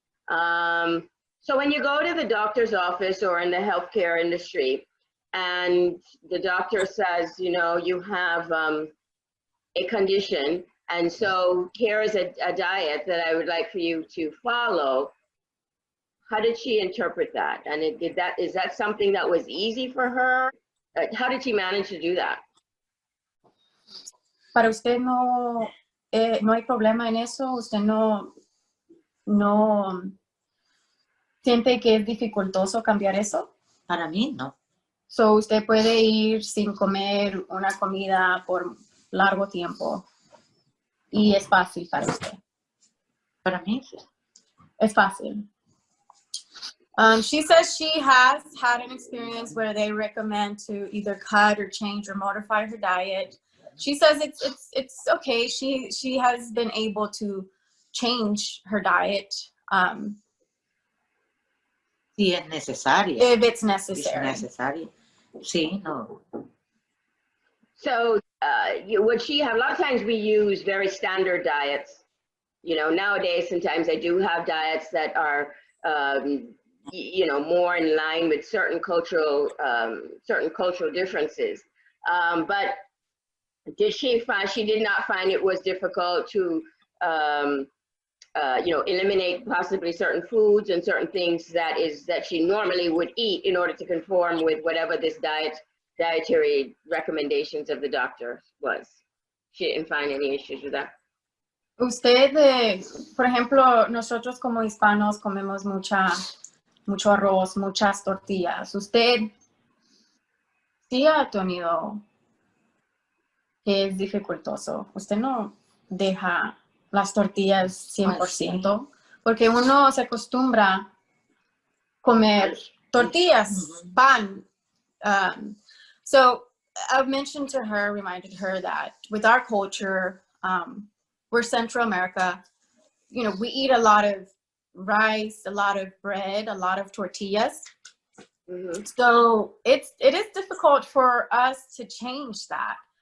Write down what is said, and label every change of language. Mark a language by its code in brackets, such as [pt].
[en] So when you go to the doctor's office or in the healthcare industry, and the doctor says, you have a condition, and so here is a diet that I would like for you to follow. How did she interpret that? And is that something that was easy for her? How did she manage to do that? [es] Para usted no hay problema en eso. Usted no siente que es dificultoso cambiar eso. Para mí no. So usted puede ir sin comer una comida por largo tiempo y es fácil para usted. Para mí sí. Es fácil. [en] She says she has had an experience where they recommend to either cut or change or modify her diet. She says it's okay. She has been able to change her diet. [es] Sí, es necesario. [en] If it's necessary. [es] Es necesario. Sí, no. [en] So would she have, a lot of times we use very standard diets. Nowadays, sometimes I do have diets that are, more in line with certain cultural differences. But did she did not find it was difficult to, eliminate possibly certain foods and certain things that she normally would eat in order to conform with whatever this diet dietary recommendations of the doctor was. She didn't find any issues with that. [es] Usted, por ejemplo, nosotros como hispanos comemos mucho arroz, muchas tortillas. Usted sí ha tenido que es dificultoso. Usted no deja las tortillas 100%, porque uno se acostumbra a comer tortillas, pan. [en] So I've mentioned to her, reminded her that with our culture, we're Central America, you know, we eat a lot of rice, a lot of bread, a lot of tortillas. So it is difficult for us to change that.